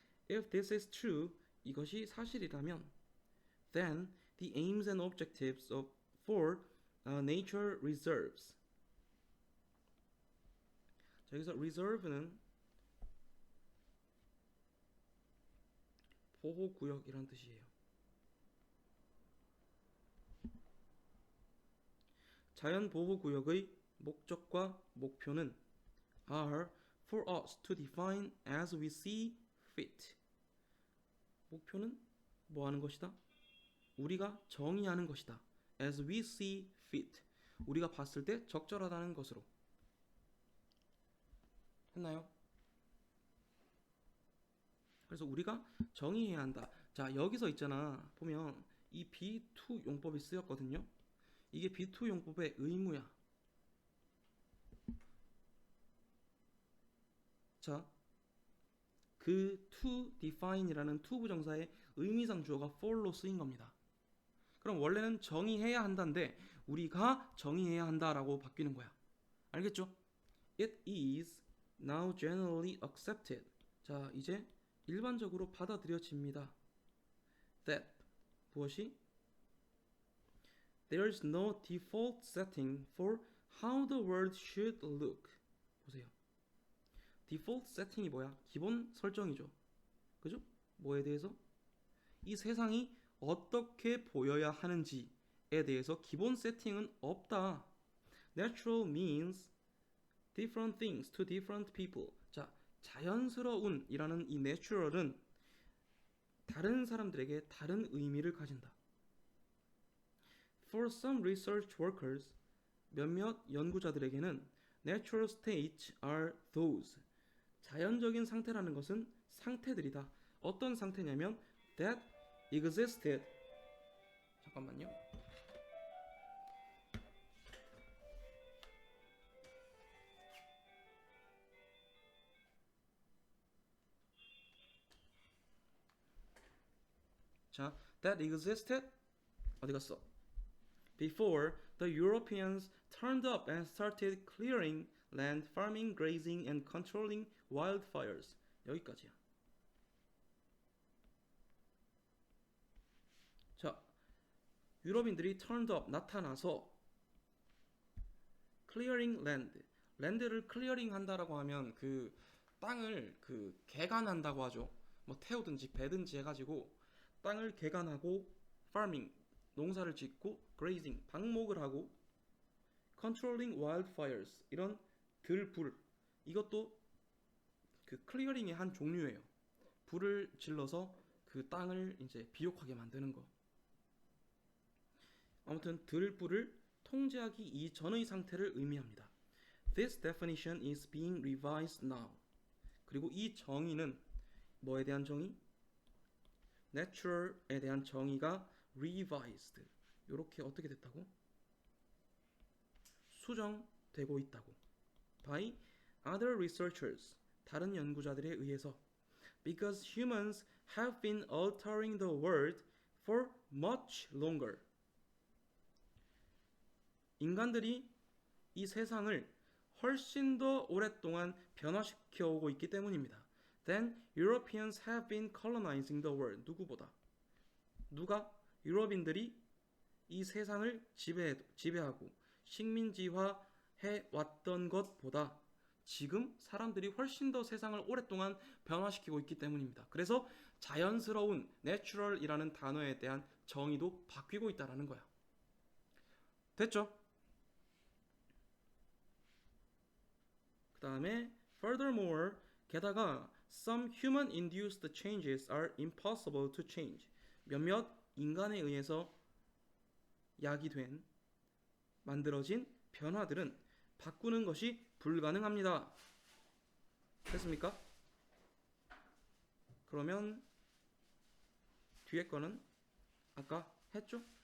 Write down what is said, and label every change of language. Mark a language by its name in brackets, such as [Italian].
[English] If this is true, [Korean] 이것이 사실이라면 [English] then the aims and objectives of for nature reserves. [Korean] 자, 여기서 reserve는 보호구역이란 뜻이에요. 자연보호구역의 목적과 목표는 [English] are for us to define as we see fit. [Korean] 목표는 뭐 하는 것이다? 우리가 정의하는 것이다. [English] as we see fit. [Korean] 우리가 봤을 때 적절하다는 것으로. 했나요? 그래서 우리가 정의해야 한다. 자, 여기서 있잖아. 보면 이 B2 용법이 쓰였거든요. 이게 B2 용법의 의무야. 자, 그 to define이라는 to 부정사의 의미상 주어가 for로 쓰인 겁니다. 그럼 원래는 정의해야 한다인데 우리가 정의해야 한다라고 바뀌는 거야. 알겠죠? [English] It is now generally accepted. [Korean] 자, 이제 일반적으로 받아들여집니다. That 무엇이? [English] There's no default setting for how the world should look. [Korean] 보세요. default setting이 뭐야? 기본 설정이죠. 그죠? 뭐에 대해서? 이 세상이 어떻게 보여야 하는지에 대해서 기본 세팅은 없다. [English] Natural means different things to different people. [Korean] 자, 자연스러운이라는 이 natural은 다른 사람들에게 다른 의미를 가진다. [English] For some research workers, [Korean] 몇몇 연구자들에게는 [English] natural states are those. [Korean] 자연적인 상태라는 것은 상태들이다. 어떤 상태냐면 [English] that existed. [Korean] 잠깐만요. 자, that existed 어디 갔어? [English] Before the Europeans turned up and started clearing land, farming, grazing, and controlling wildfires. [Korean] 여기까지야. 자, 유럽인들이 turned up 나타나서 [English] clearing land, [Korean] 랜드를 클리어링 한다라고 하면 그 땅을 그 개간한다고 하죠. 뭐 태우든지 베든지 해가지고 땅을 개간하고 farming 농사를 짓고 grazing 방목을 하고 controlling wildfires 이런 들불 이것도 그 클리어링의 한 종류예요. 불을 질러서 그 땅을 이제 비옥하게 만드는 거. 아무튼 들불을 통제하기 이전의 상태를 의미합니다. [English] This definition is being revised now. [Korean] 그리고 이 정의는 뭐에 대한 정의? Natural에 대한 정의가 revised. 이렇게 어떻게 됐다고? 수정되고 있다고. [English] By other researchers. [Korean] 다른 연구자들에 의해서. [English] Because humans have been altering the world for much longer. [Korean] 인간들이 이 세상을 훨씬 더 오랫동안 변화시켜 오고 있기 때문입니다. [English] Then Europeans have been colonizing the world. [Korean] 누구보다? 누가? 유럽인들이 이 세상을 지배하고 식민지화해 왔던 것보다 지금 사람들이 훨씬 더 세상을 오랫동안 변화시키고 있기 때문입니다. 그래서 자연스러운 natural이라는 단어에 대한 정의도 바뀌고 있다는 거야. 됐죠? 그 다음에 [English] furthermore [Korean] 게다가 [English] some human-induced changes are impossible to change. [Korean] 몇몇 인간에 의해서 야기된 만들어진 변화들은 바꾸는 것이 불가능합니다. 됐습니까? 그러면 뒤에 거는 아까 했죠?